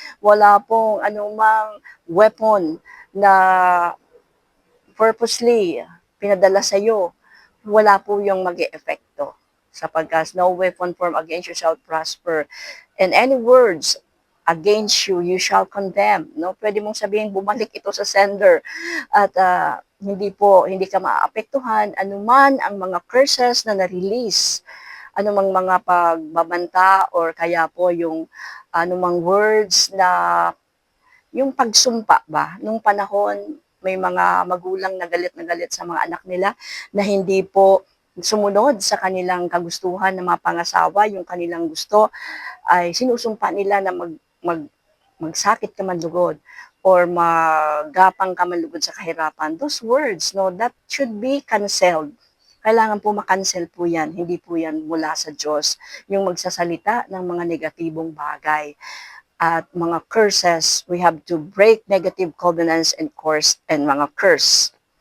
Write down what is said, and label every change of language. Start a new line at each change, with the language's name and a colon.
Filipino: Wala pong anumang weapon na purposely pinadala sa iyo, wala po yung mag-e-epekto. Sapagkat
English: no weapon formed against you shall prosper. And any words against you, you shall condemn.
Filipino: No? Pwede mong sabihin, bumalik ito sa sender. At hindi ka maapektuhan anuman ang mga curses na na-release, anumang mga pagbabanta or kaya po yung anumang words na yung pagsumpa ba, nung panahon may mga magulang na galit sa mga anak nila na hindi po sumunod sa kanilang kagustuhan na mapangasawa, yung kanilang gusto ay sinusumpa nila na magsakit ka man lugod or magapang ka man lugod sa kahirapan.
English: Those words, no, that should be canceled.
Filipino: Kailangan po makancel po yan. Hindi po yan mula sa Diyos. Yung magsasalita ng mga negatibong bagay at mga curses,
English: we have to break negative covenants and
Filipino: mga curse.